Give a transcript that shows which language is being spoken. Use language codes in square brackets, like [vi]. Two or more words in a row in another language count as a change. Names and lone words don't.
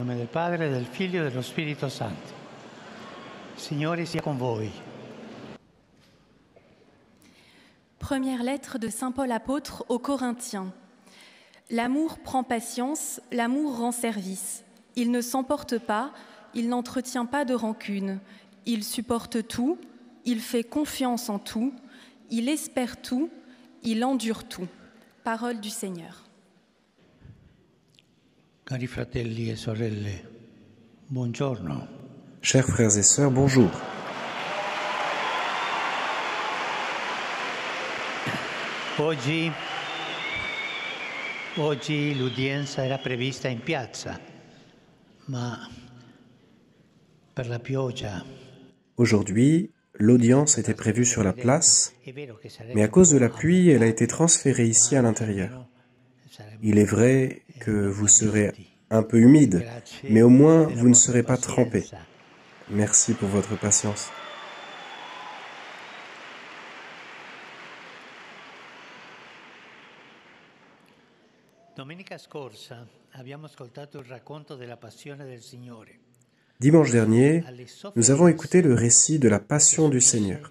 [it] nome del Padre, del Figlio e dello Spirito Santo. Signore sia con voi. [fr] Première lettre de Saint Paul apôtre aux Corinthiens. L'amour prend patience, l'amour rend service. Il ne s'emporte pas, il n'entretient pas de rancune. Il supporte tout, il fait confiance en tout, il espère tout, il endure tout. Parole du Seigneur. [it] Cari fratelli e sorelle, buongiorno. [fr] Chers frères et sœurs, bonjour. [it] Oggi l'udienza era prevista in piazza, ma per la pioggia. [fr] Aujourd'hui, l'audience était prévue sur la place, mais à cause de la pluie, elle a été transférée ici à l'intérieur. Il est vrai que vous serez un peu humide, mais au moins vous ne serez pas trempés. Merci pour votre patience. Dimanche dernier, nous avons écouté le récit de la Passion du Seigneur.